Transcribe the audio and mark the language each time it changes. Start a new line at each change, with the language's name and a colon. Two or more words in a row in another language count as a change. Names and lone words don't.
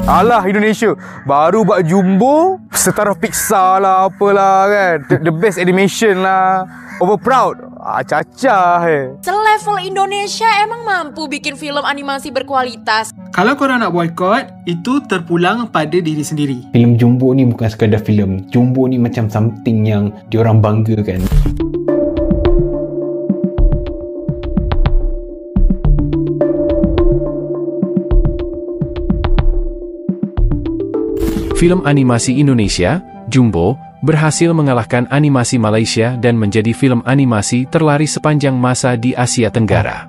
Malay: Alah Indonesia baru buat Jumbo setara Pixar lah apalah kan.
English: The best animation lah. Over proud. Cacah
Indonesian: Selevel Indonesia emang mampu bikin film animasi berkualitas.
Malay: Kalau korang nak boykot, itu terpulang pada diri sendiri. Filem Jumbo ni bukan sekadar filem. Jumbo ni macam something yang diorang banggakan.
Indonesian: Film animasi Indonesia, Jumbo, berhasil mengalahkan animasi Malaysia dan menjadi film animasi terlaris sepanjang masa di Asia Tenggara.